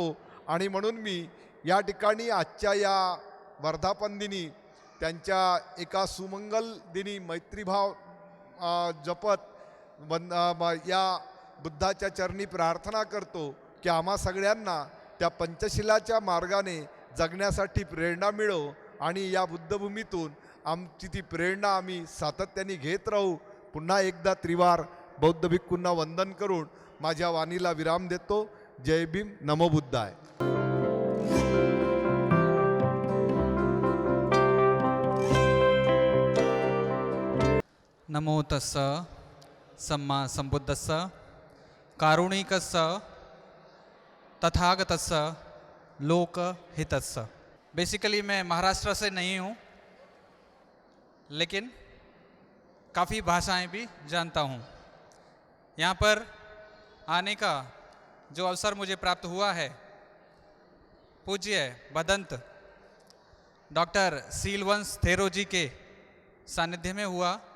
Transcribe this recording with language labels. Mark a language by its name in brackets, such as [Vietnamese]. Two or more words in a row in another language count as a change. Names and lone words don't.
[Marathi] आणि म्हणून मी या ठिकाणी आजच्या या वर्धापन दिनी त्यांच्या एका सुमंगल दिनी मैत्रीभाव जपत या बुद्धाच्या चरणी प्रार्थना करतो की आम्हा सगळ्यांना त्या पंचशिलाच्या मार्गाने जगण्यासाठी प्रेरणा मिळो आणि या बुद्धभूमीतून आमची ती प्रेरणा आम्ही सातत्याने घेत राहू. पुन्हा एकदा त्रिवार बौद्ध भिक्खूंना वंदन करून माझ्या वाणीला विराम देतो. जय भीम, [Pali] नमो बुद्धाय. नमो तस्स सम्मा संबुद्धस्स कारुणिकस्स तथागतस्स लोकहितस्स. [Hindi] बेसिकली मैं महाराष्ट्र से नहीं हूँ, लेकिन काफ़ी भाषाएं भी जानता हूँ. यहाँ पर आने का जो अवसर मुझे प्राप्त हुआ है, पूज्य भदंत डॉक्टर सीलवंश थेरो जी के सानिध्य में हुआ.